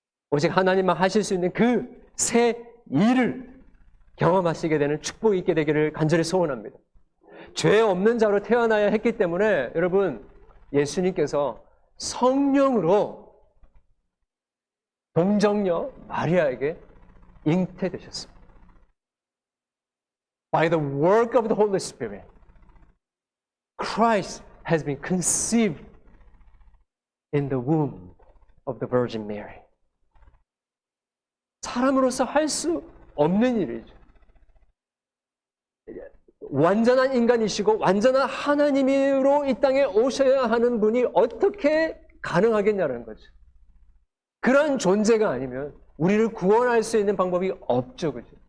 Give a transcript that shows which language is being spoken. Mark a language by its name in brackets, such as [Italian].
[Korean] 오직 하나님만 하실 수 있는 그 새 일을 경험하시게 되는 축복이 있게 되기를 간절히 소원합니다. 죄 없는 자로 태어나야 했기 때문에 여러분, 예수님께서 성령으로 동정녀 마리아에게 잉태되셨습니다. [English] By the work of the Holy Spirit, Christ has been conceived in the womb of the Virgin Mary. [Korean] 사람으로서 할 수 없는 일이죠. 완전한 인간이시고 완전한 하나님으로 이 땅에 오셔야 하는 분이 어떻게 가능하겠냐는 거죠. 그런 존재가 아니면 우리를 구원할 수 있는 방법이 없죠. 그죠?